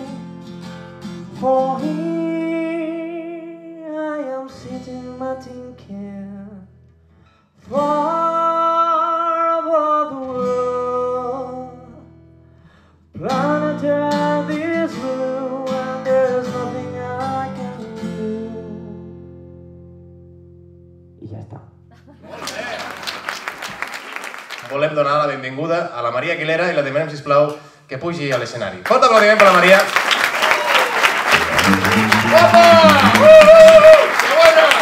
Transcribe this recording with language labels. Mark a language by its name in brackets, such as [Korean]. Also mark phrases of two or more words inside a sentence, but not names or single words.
[English] For here I am sitting my tin can, far above the world. Planet Earth is blue and there's nothing I can do. [Catalan] I ja està. Volem donar la benvinguda a la Maria Aguilera i la demanem, sisplau, que pugi a l'escenari. Fort aplaudiment per la Maria. Guapa! Que bona!